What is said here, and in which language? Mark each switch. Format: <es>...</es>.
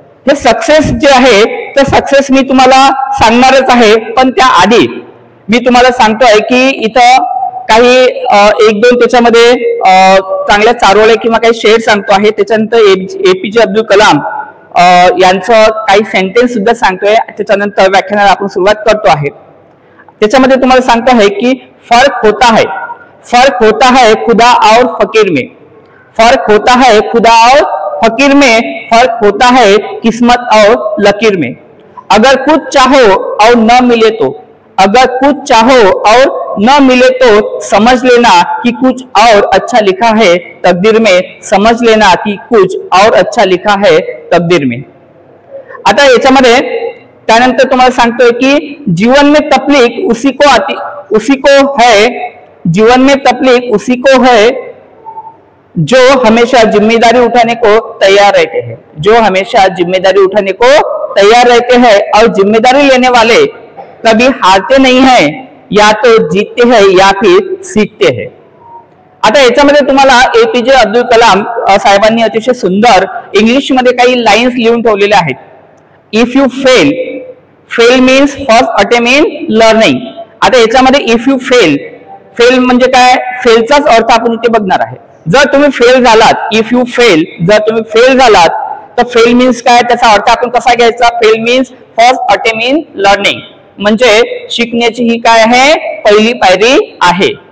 <mr>हे सक्सेस जे आहे तर सक्सेस मी तुम्हाला सांगणारच आहे, पण त्या आधी मी तुम्हाला सांगतोय की इथं काही एक दोन त्याच्यामध्ये चांगल्या चारोळे किंवा काही शेर सांगतो आहे. त्याच्यानंतर APJ अब्दुल कलाम यांचं काही सेंटेन्स सुद्धा सांगतोय. त्याच्यानंतर व्याख्यानाला आपण सुरुवात करतो आहे. त्याच्यामध्ये तुम्हाला सांगतो आहे की</mr> <hi>फर्क होता है खुदा और फकीर में, फर्क होता है खुदा और फकीर में, फर्क होता है किस्मत और लकीर में. अगर कुछ चाहो और न मिले तो, अगर कुछ चाहो और न मिले तो समझ लेना कि कुछ और अच्छा लिखा है तकदीर में, समझ लेना कि कुछ और अच्छा लिखा है तकदीर में.</hi> <mr>आता याच्यामध्ये त्यानंतर तुम्हाला सांगतोय की</mr> <hi>जीवन में तकलीफ उसी को है, जीवन में तकलीफ उसी को है जो हमेशा जिम्मेदारी उठाने को तैयार रहते हैं, जो हमेशा जिम्मेदारी उठाने को तैयार रहते हैं और जिम्मेदारी लेने वाले कभी हारते नहीं हैं, या तो जीतते हैं या फिर सीखते हैं.</hi> <mr>आता याच्यामध्ये तुम्हाला APJ अब्दुल कलाम साहेबांनी अतिशय सुंदर इंग्लिश मध्ये काही लाईन्स लिहून ठेवलेल्या आहेत.</mr> <en>If you fail means first attempt in learning.</en> <mr>आता याच्यामध्ये</mr> <en>if you fail</en> <mr>म्हणजे काय, फेलचाच अर्थ आपण इथे बघणार आहे. जर तुम्ही फेल झालात,</mr> <en>if you fail,</en> <mr>जर तुम्ही फेल झालात तर फेल मीन्स काय, त्याचा अर्थ आपण कसा घ्यायचा,</mr> <en>fail means first attempt in learning,</en> <mr>म्हणजे शिकण्याची ही काय आहे, पहिली पायरी आहे.</mr>